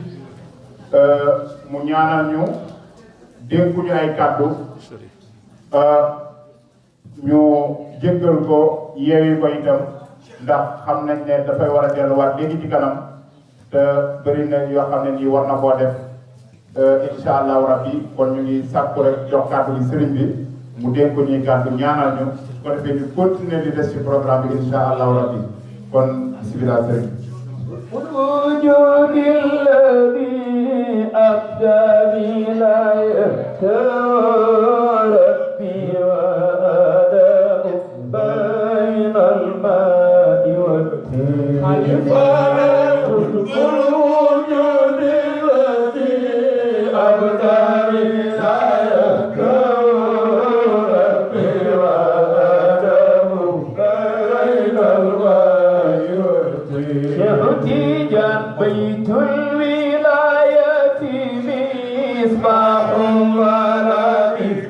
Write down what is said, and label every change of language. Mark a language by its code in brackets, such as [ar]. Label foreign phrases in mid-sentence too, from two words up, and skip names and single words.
[wo] mu ñaanal ñu dénkuñu ay kàddu ñu jéggal ko yeewi ko itam ndax xam nañ ne dafay war a delluwaat léegi ci kanam te bëri na yoo xam ne nii war na koo def [ar] إن شاء الله ربي [wo] kon ñu ngi sàkku rek jox kàddu gi sëriñ bi mu dénk ko ñuy kàddu ñaanal ñu su ko defee ñu continuer di des ci programme bi [ar] إن شاء الله ربي [wo] kon bismillah sëriñ [ar] وجود الذي أبدى ولايته ربي وآدم بين الماء والطين وجود الذي أبدى ولايته ربي وآدم بين الماء والطين يهتيجان بيت الولاية مصباح الورى